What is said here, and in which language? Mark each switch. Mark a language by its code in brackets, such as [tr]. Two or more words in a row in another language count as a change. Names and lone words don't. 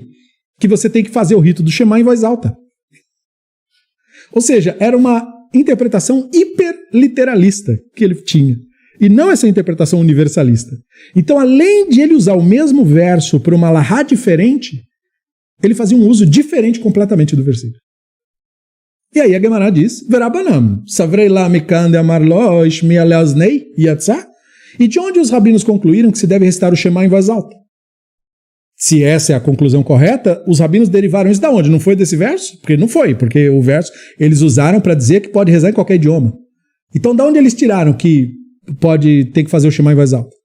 [pt] Que você tem que fazer o rito do Shema em voz alta. Ou seja, era uma interpretação hiperliteralista que ele tinha. E não essa interpretação universalista. Então, além de ele usar o mesmo verso para uma alahá diferente, ele fazia um uso diferente completamente do versículo. E aí a Guemará diz, [arc] Verabanam, savrei la mikan de amarlo, ishmi aleaznei, yatzá. [pt] E de onde os rabinos concluíram que se deve recitar o Shema em voz alta? Se essa é a conclusão correta, os rabinos derivaram isso da onde? Não foi desse verso? Porque não foi, porque o verso eles usaram para dizer que pode rezar em qualquer idioma. Então, da onde eles tiraram que tem que fazer o Shema em voz alta?